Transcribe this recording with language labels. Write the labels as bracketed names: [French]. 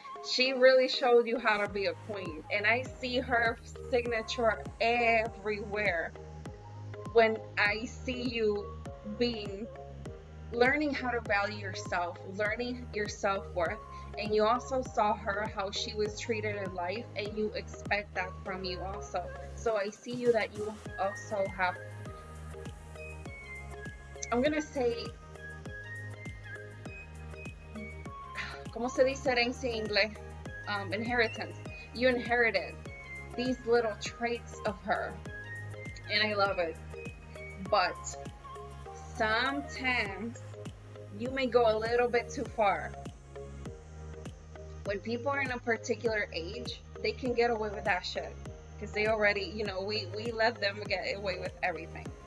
[English] She really showed you how to be a queen, and I see her signature everywhere when I see you being learning how to value yourself, learning your self-worth. And you also saw her how she was treated in life, and you expect that from you also. So I see you that you also have, I'm gonna say, [Spanish] ¿cómo se dice herencia en inglés? [English] Inheritance. You inherited these little traits of her, and I love it. But sometimes you may go a little bit too far. When people are in a particular age, they can get away with that shit because they already, we let them get away with everything.